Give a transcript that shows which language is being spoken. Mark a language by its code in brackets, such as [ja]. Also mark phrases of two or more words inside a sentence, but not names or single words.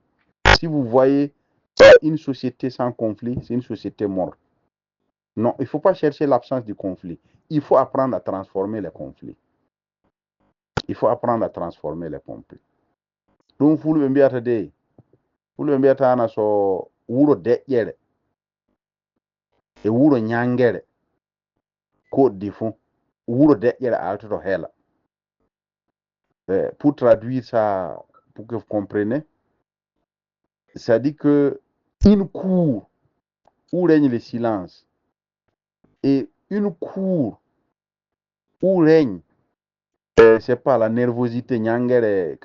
[fr] Si vous voyez une société sans conflit, c'est une société morte. Non, il ne faut pas chercher l'absence du conflit. Il faut apprendre à transformer les conflits. Il faut apprendre à transformer les conflits. Donc, vous le [ff] mbiyata de, [fr] vous le [ff] mbiyata na so wuro deƴƴere e wuro ñangere ko difon wuro deƴƴere altoto hela. [fr] Pour traduire ça, pour que vous compreniez, ça dit que une cour où règne le silence et une cour où règne c'est pas la nervosité ñangere.